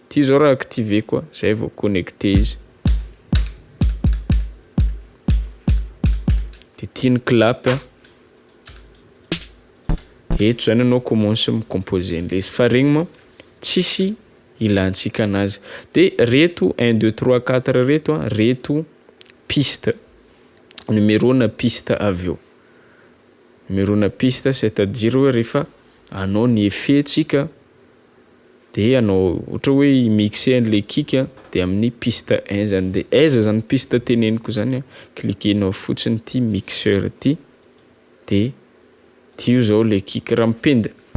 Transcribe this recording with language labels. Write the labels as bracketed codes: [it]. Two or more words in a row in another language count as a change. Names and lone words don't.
[mg] Ty zao raha activer koa zay vao connecté izy. De ty ny clap eto zany anao commence micomposer an'le izy. Fa regny moa tsisy ilantsika anazy. De reto 1 2 3 4 reto reto piste. Numéro na piste avy eo. Numéro na piste c'est-à-dire hoe rehefa anao ny effet-tsika de anao ohatra hoe mixer an'le kick de amin'ny piste 1 zany. De aiza zany piste teneniko zany cliquenao fotsiny ty mixeur ty de ty io zao le kick raha mipenda.